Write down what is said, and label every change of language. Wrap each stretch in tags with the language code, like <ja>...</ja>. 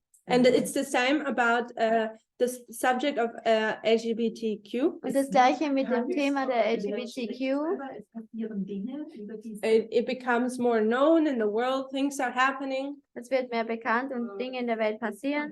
<en>And it's the same about the subject of LGBTQ.</en> <de>Und das Gleiche mit dem Thema der LGBTQ. Es passieren Dinge, über die</de> <en>It becomes more known in the world, things are happening.</en> <de>Es wird mehr bekannt und Dinge in der Welt passieren.</de>